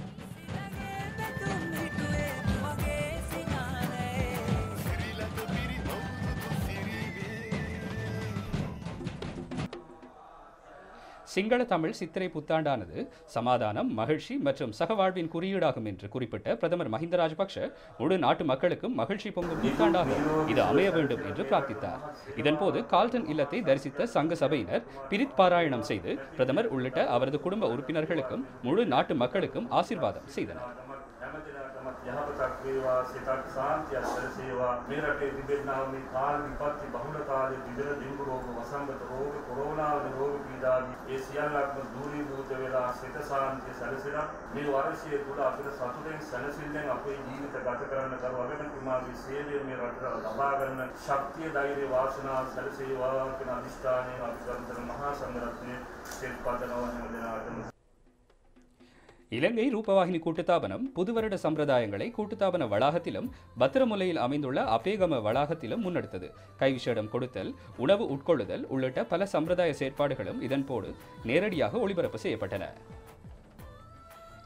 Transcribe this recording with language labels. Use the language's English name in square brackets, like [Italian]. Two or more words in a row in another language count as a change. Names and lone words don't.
[Tamil] சிங்கள தமிழ் சித்திரை புத்தாண்டானது சமாதானம், மகிழ்ச்சி மற்றும் சகவாழ்வின் குறியீடாகும் என்று குறிப்பிட்ட பிரதமர் மஹிந்த ராஜபக்ஷ முழு நாட்டு மக்களுக்கும் மகிழ்ச்சி பொங்கும் புத்தாண்டாக இது அமைய வேண்டும் என்று பிரார்த்தித்தார். இதன்போது கால்டன் இல்லத்தை தரிசித்த சங்க சபையினர் பிரித் பாராயணம் செய்து பிரதமர் உள்ளிட்ட அவரது குடும்ப உறுப்பினர்களுக்கும் முழு நாட்டு மக்களுக்கும் ஆசீர்வாதம் செய்தனர். [Sinhala] යහපතක් වේවා සිතක් සාන්තියක් සැලසේවා මේ රටේ තිබෙනා මේ කාල විපත්ති බහුල කාලේ විවිධ ඩෙන්ගු රෝග වසංගත රෝග කොරෝනා රෝග පීඩාදී ඒ සියල්ලක්ම දූරීභූත වෙලා සිත සාන්තිය සැලසෙලා මේ වර්ෂයේ තුල අපිට සතුටෙන් සැලසෙල්ලෙන් අපේ ජීවිත ගත කරන්න කරු අගමැතිතුමාගේ සේවය මේ රටට ලබා ගන්න ශක්තිය ධෛර්ය වාසනාව සැලසේවා කියන අදිෂ්ඨානයෙන් අපි ගරුතර මහා සංඝරත්නයේ සිල්පදනවා හැම දිනකටම. [Tamil] இலங்கை ரூபவாகினி கூட்டுத்தாபனம் புதுவருட சம்பிரதாயங்களை கூட்டுத்தாபன வளாகத்திலும் பத்திரமுலையில் அமைந்துள்ள அபேகம வளாகத்திலும் முன்னெடுத்தது. கைவிசேடம் கொடுத்தல், உணவு உட்கொள்ளுதல் உள்ளிட்ட பல சம்பிரதாய செயற்பாடுகளும் இதன்போது நேரடியாக ஒளிபரப்பு செய்யப்பட்டன.